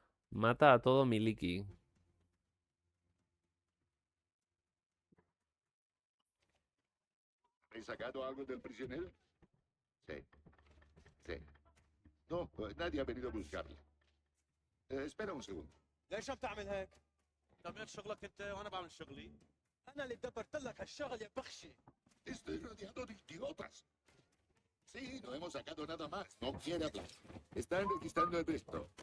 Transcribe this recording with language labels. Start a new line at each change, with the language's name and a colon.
Spanish: Mata a todo miliki. ¿Habéis sacado algo del prisionero? Sí. Sí. No, nadie ha venido a buscarle. Espera un segundo.
Arabic: ليش عم تعمل هيك؟ تعمل شغلك انت وانا بعمل شغلي. انا اللي دبرت لك هالشغل يا بخشي.
Spanish: Estoy rodeado de idiotas. Sí, no hemos sacado nada más. No quiere hablar. Están registrando el resto.